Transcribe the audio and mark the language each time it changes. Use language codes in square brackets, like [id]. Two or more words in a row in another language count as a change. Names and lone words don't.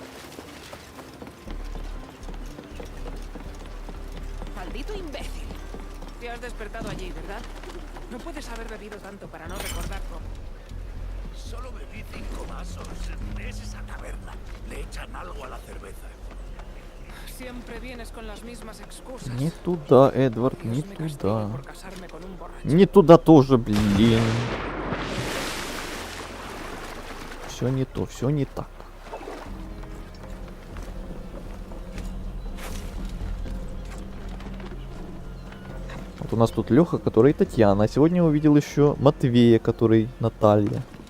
[es] Maldito imbécil. Te has despertado allí, ¿verdad? No puedes haber bebido tanto para no recordarlo. Solo bebí 5 vasos. Es esa taberna. Le echan algo a la cerveza. Siempre vienes con las mismas excusas. [ru] Не туда, Эдвард, не [es] Dios me castigue [ru] туда. [es] por casarme con un borracho. [ru] Не туда тоже, блин. Все не то, все не так. Вот у нас тут Леха, который Татьяна. А сегодня увидел еще Матвея, который Наталья.